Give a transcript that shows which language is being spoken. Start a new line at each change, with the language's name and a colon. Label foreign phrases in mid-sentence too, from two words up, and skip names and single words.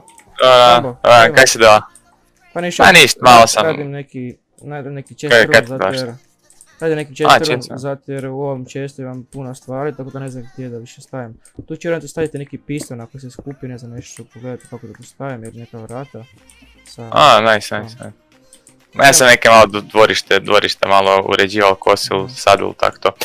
Croatian: Dobar dan, kaj si dala? Pa ništa. Pa ništa, malo sam. Radim neki chest Kaj room ti zato daš? jer... Radim neki A,
English: chest room chest room.
Croatian: zato jer u ovom chestu imam puno stvari, tako da ne znam gdje da više stavim. Tu ću vjerojatno staviti neki piston ako se skupi, ne znam, nešto ću pogledati kako da tu stavim jer neka vrata sa... A, nice. Ma ja sam neke malo dvorište malo uređivao, kosil, sadil, tako to.